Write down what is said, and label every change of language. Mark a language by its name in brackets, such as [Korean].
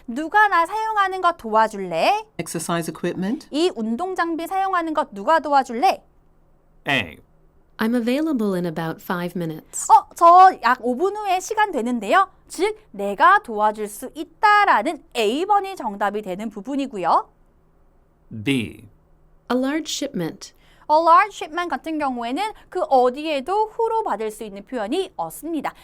[Korean] 누가 나 사용하는 거 도와줄래? [English] exercise equipment? [Korean] 이 운동 장비 사용하는 거 누가 도와줄래? [English] A. I'm available in about 5 minutes. [Korean] 저 약 5분 후에 시간 되는데요. 즉, 내가 도와줄 수 있다라는 A번이 정답이 되는 부분이고요. [English] B. A large shipment. A large shipment [Korean] 같은 경우에는 그 어디에도 후로 받을 수 있는 표현이 없습니다.